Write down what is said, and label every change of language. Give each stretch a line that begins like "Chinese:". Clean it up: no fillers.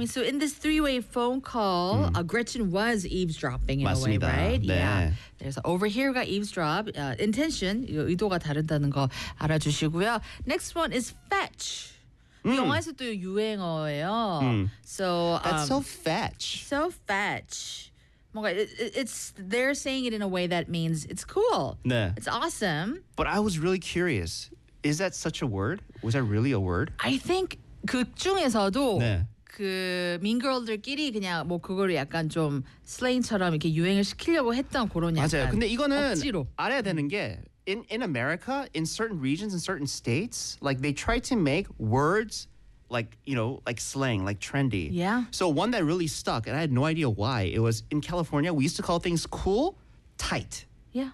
English: I mean, so in this three-way phone call, Gretchen was eavesdropping in
Korean: 맞습니다.
English: a way, right?
Korean: 네.
English: Yeah. There's over here가 eavesdrop. Intention,
Korean: 의도가 다르다는 거 알아주시고요.
English: Next one is fetch.
Korean: 영화에서 또 유행어예요.
English: So that's so fetch. So fetch. 뭔가 it's they're saying it in a way that means it's cool.
Korean: 네.
English: It's awesome. But I was really curious. Is that such a word? Was that really a word? I think
Korean: 그 중에서도 네. 그 Mean Girl들끼리 그냥 뭐 그거를 약간 좀 슬랭처럼 이렇게 유행을 시키려고 했던 그런 약간 맞아요. 근데 이거는 억지로.
English: 알아야 되는 게 in America, in certain regions, in certain states, like they try to make words like, you know, like slang, like trendy. Yeah. So one that really stuck, and I had no idea why, it was in California, we used to call things cool, tight. Yeah.